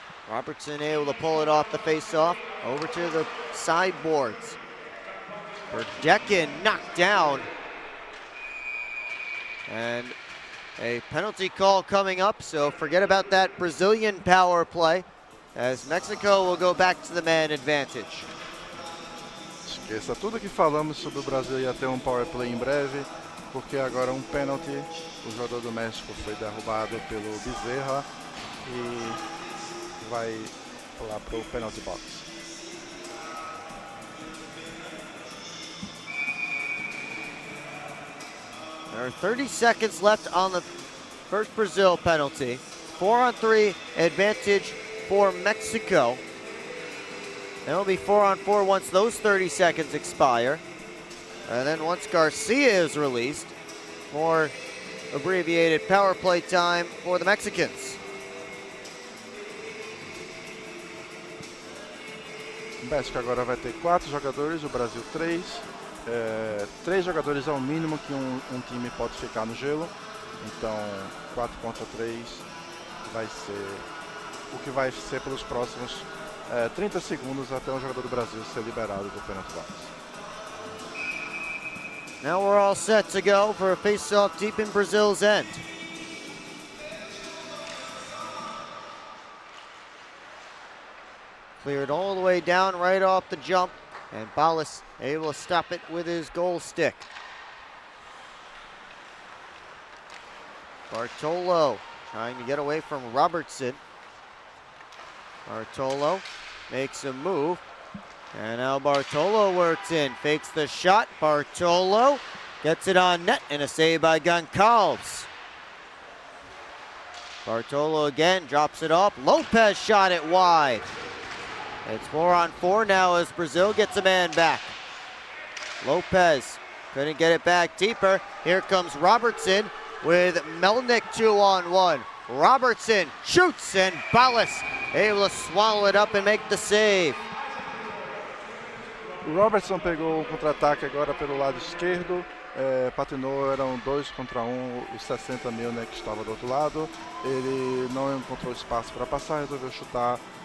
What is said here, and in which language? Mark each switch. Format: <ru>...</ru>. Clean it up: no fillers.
<en>Robertson able to pull it off the face-off over to the sideboards. Verdecken knocked down. And a penalty call coming up, so forget about that Brazilian power play as Mexico will go back to the man advantage.</en> <pt>Esqueça tudo que falamos sobre o Brasil ia ter power play em breve, porque agora pênalti. O jogador do México foi derrubado pelo Bezerra e vai lá pro penalty box.</pt> <en>There are 30 seconds left on the first Brazil penalty. 4-on-3 advantage for Mexico. Then it'll be 4-on-4 once those 30 seconds expire. And then once Garcia is released, more abbreviated power play time for the Mexicans.</en> <pt>O México agora vai ter 4 jogadores, o Brasil 3. 3 jogadores é o mínimo que time pode ficar no gelo. Então 4 contra 3 vai ser o que vai ser pelos próximos 30 segundos até o jogador do Brasil ser liberado do penalty box.</pt> <en>Now we're all set to go for a face-off deep in Brazil's end. Cleared all the way down right off the jump, and Balas able to stop it with his goal stick. Bartolo trying to get away from Robertson. Bartolo makes a move, and now Bartolo works in, fakes the shot. Bartolo gets it on net, and a save by Goncalves. Bartolo again drops it off. Lopez shot it wide. It's 4-on-4 now as Brazil gets a man back. Lopez couldn't get it back deeper. Here comes Robertson with Melnick 2-on-1. Robertson shoots, and Balas able to swallow it up and make the save.</en> <pt>O Robertson pegou o contra-ataque agora pelo lado esquerdo, patinou, eram 2 contra 1, os 60 mil, né, que estava do outro lado. Ele não encontrou espaço para passar, resolveu chutar.</pt>